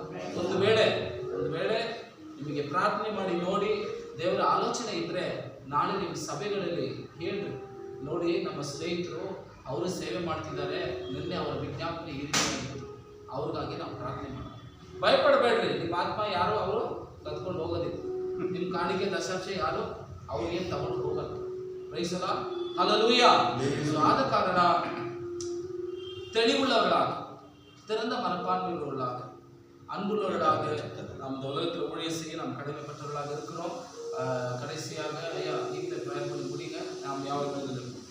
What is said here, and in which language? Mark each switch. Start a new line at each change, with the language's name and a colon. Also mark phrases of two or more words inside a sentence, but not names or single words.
Kannada: ಒಂದು ವೇಳೆ ನಿಮಗೆ ಪ್ರಾರ್ಥನೆ ಮಾಡಿ ನೋಡಿ ದೇವರ ಆಲೋಚನೆ ಇದ್ದರೆ ನಾಳೆ ನಿಮ್ಮ ಸಭೆಗಳಲ್ಲಿ ಹೇಳ್ರಿ, ನೋಡಿ ನಮ್ಮ ಸ್ನೇಹಿತರು ಅವರು ಸೇವೆ ಮಾಡ್ತಿದ್ದಾರೆ, ನಿನ್ನೆ ಅವರ ವಿಜ್ಞಾಪನೆ ಈ ರೀತಿ ಆಗಿತ್ತು, ಅವ್ರಿಗಾಗಿ ನಾವು ಪ್ರಾರ್ಥನೆ ಮಾಡೋಣ. ಭಯಪಡಬೇಡ್ರಿ. ನಿಮ್ಮ ಆತ್ಮ ಯಾರು ಅವರು ಕದ್ಕೊಂಡು ಹೋಗೋದಿಲ್ಲ. ನಿಮ್ಮ ಕಾಣಿಕೆ ದಶಾಂಶ ಯಾರು ಅವ್ರಿಗೇನು ತಗೊಂಡು ಹೋಗಲ್ಲ.
English: Praise the Lord.
Kannada: ಹಲ್ಲೆಲೂಯಾ. ಆದ ಕಾರಣ
Tamil: தெளிவுள்ளவர்களாக, திறந்த மனப்பான்மையுள்ளவர்களாக, அன்புள்ளவர்களாக நாம் உலகத்தில் ஊழியம் செய்ய நாம் கடமைப்பட்டவர்களாக இருக்கிறோம். கடைசியாக ஐயா நீங்களே பிரேயர் பண்ணி முடியுங்க. நாம் யாவரும்